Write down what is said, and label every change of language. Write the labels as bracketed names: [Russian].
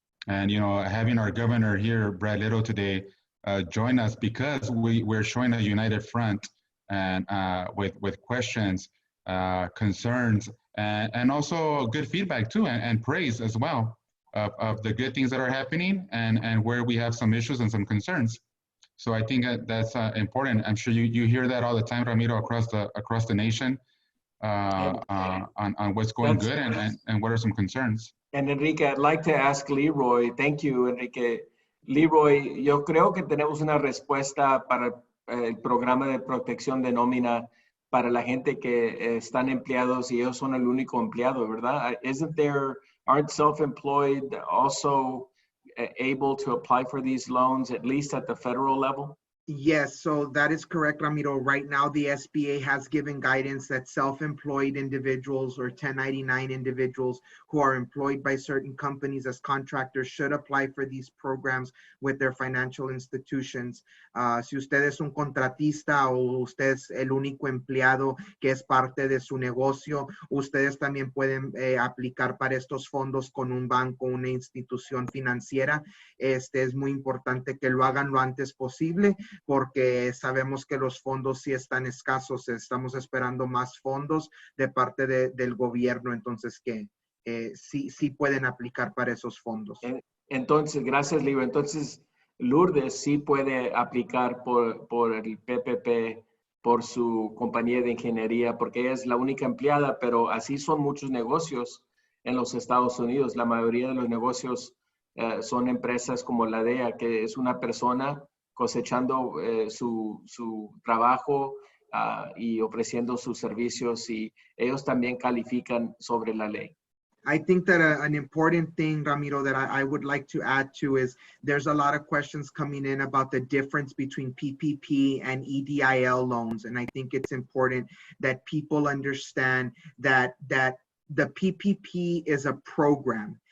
[English] And, you know, having our governor here, Brad Little, today join us, because we're showing a united front, and with questions, concerns, and also good feedback too, and praise as well of the good things that are happening, and where we have some issues and some concerns. So I think that's important. I'm sure you hear that all the time, Ramiro, across the nation, on what's going good and what are some concerns. And Enrique, I'd like to ask LeRoy. Thank you, Enrique. [Spanish] LeRoy, yo creo que tenemos una respuesta para el programa de protección de nómina para la gente que están empleados y ellos son el único empleado, ¿verdad? [English] Aren't self-employed also able to apply for these loans, at least at the federal level? Yes, so that is correct, Ramiro. Right now, the SBA has given guidance that self-employed individuals or 1099 individuals who are employed by certain companies as contractors should apply for these programs with their financial institutions. [Spanish] Si usted es un contratista o usted es el único empleado que es parte de su negocio, ustedes también pueden aplicar para estos fondos con un banco, una institución financiera. Es muy importante que lo hagan lo antes posible, porque sabemos que los fondos sí están escasos. Estamos esperando más fondos de parte del gobierno, entonces que sí pueden aplicar para esos fondos. Entonces, gracias, Leo. Entonces, Lourdes sí puede aplicar por el PPP, por su compañía de ingeniería, porque ella es la única empleada, pero así son muchos negocios en los Estados Unidos. La mayoría de los negocios son empresas como la de ella, que es una persona cosechando su trabajo y ofreciendo sus servicios, y ellos también califican sobre la ley. [English] I think that an important thing, Ramiro, that I would like to add to is there's a lot of questions coming in about the difference between PPP and EDIL loans. And I think it's important that people understand that the PPP is a program.